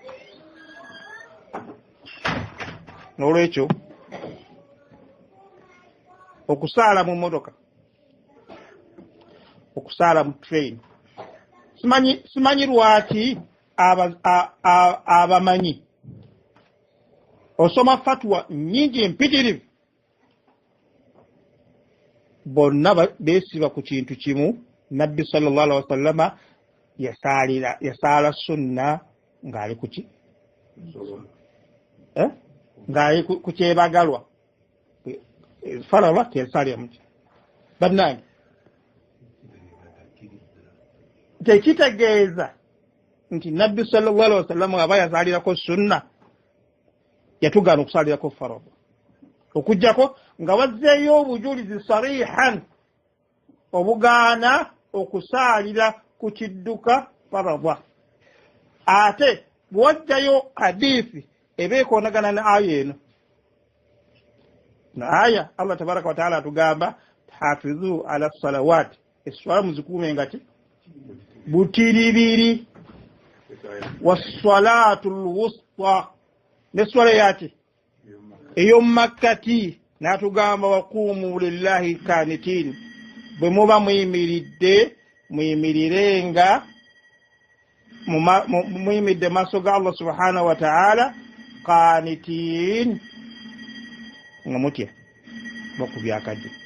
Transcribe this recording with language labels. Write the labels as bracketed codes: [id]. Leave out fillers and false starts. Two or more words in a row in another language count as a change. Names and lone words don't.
[lg] n'olwekyo okusaala mu motoka okusaala mu train simanyi lwaki abamanyi osoma fatwa nyingi empitirivu bonna beesiba ku kintu kimu nabbi [ar] صلى الله عليه وسلم [lg] yasaala sunna ng'ali kuki ng'ali ku kyebagalwa farala teyasalira muki bannange tekitegeeza nti nabbi [ar] صلى الله عليه وسلم [lg] aba yazaalirako sunna yatugaana okusalirako farala okujjako nga wazzeeyo obujulizi sarihan obugaana okusaalira ku kidduka farala ate bwajjayo hadiisi ebeekoonagana na aya eno na aya Allah [ar] تبارك وتعالى [lg] atugamba [ar] حافظوا على [lg] salawati eswala muzikuume ngati butiribiri [ar] والصلاة الوسطى [lg] neswala yati ey'omumakkati n'atugamba [ar] وقوموا لله قانتين [lg] bwe muba muyimiridde muyimirirenga muyimiridde maaso ga Allah [ar] سبحانه وتعالى قانتين [lg] nga mutya bakubya akadde